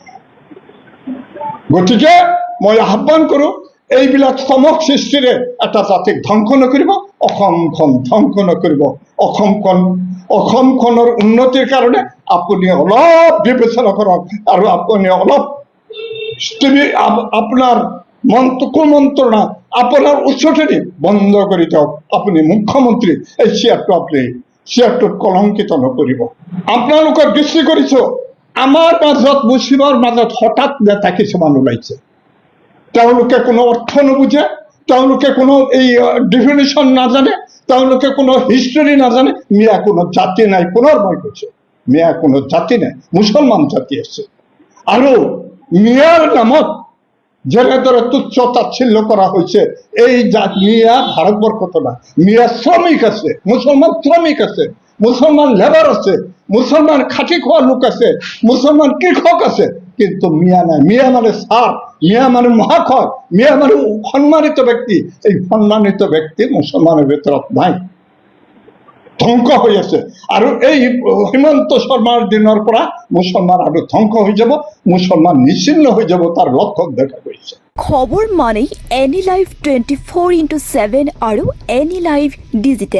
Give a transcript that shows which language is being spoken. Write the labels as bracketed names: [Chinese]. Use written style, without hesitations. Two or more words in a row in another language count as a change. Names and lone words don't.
[Assamese] গতিকে মই আহ্বান কৰো, এইবিলাক চমক সৃষ্টিৰে এটা জাতিক ধ্বংস নকৰিব, অসমখন ধ্বংস নকৰিব। অসমখনৰ উন্নতিৰ কাৰণে আপুনি অলপ বিবেচনা কৰক, আৰু আপুনি অলপ আপোনাৰ কুমন্ত্ৰণা [Bangla] আপনার উৎসটি বন্ধ করে দাও। [Assamese] আপনি মুখ্যমন্ত্রী, এই চেয়ারটো কলংকিত নকৰিব। আপোনালোকৰ দৃষ্টি কৰিছো, আমাৰ মাজত মুছলিমৰ মাজত হঠাৎ নেতা কিছুমান ওলাইছে। তেওঁলোকে কোনো অৰ্থ নুবুজে, তেওঁলোকে কোনো এই ডিফিনিশ্যন নাজানে, তেওঁলোকে কোনো হিষ্টৰী নাজানে। মিয়া কোনো জাতি নাই, পুনৰ মই কৈছো, মিয়া কোনো জাতি নাই, মুছলমান জাতি আছে। আৰু মিয়াৰ নামত যেনেদৰে তুচ্ছ তাচ্ছিল্য [Bangla] করা হয়েছে, [Assamese] এই মিয়া ভারতবর্ষত না, মিয়া শ্রমিক আছে, মুসলমান শ্রমিক আছে, মুসলমান লেবার আছে, মুসলমান খাটি খোয়া লোক আছে, মুসলমান কৃষক আছে, কিন্তু মিয়া নাই। মিয়া মানে স্যার, মিয়া মানে মহাশয়, মিয়া মানে সম্মানিত ব্যক্তি। এই সম্মানিত ব্যক্তি মুসলমানের ভিতৰত নাই, ধ্বংস হৈ আছে। আৰু এই হিমন্ত শৰ্মাৰ দিনৰ পৰা মুছলমান আৰু ধ্বংস হৈ যাব, মুছলমান নিশ্চিন্ন হৈ যাব, তাৰ লক্ষণ দেখা গৈছে। খবৰ মানেই এনি লাইভ 24x7 আৰু এনি লাইভ ডিজিটেল।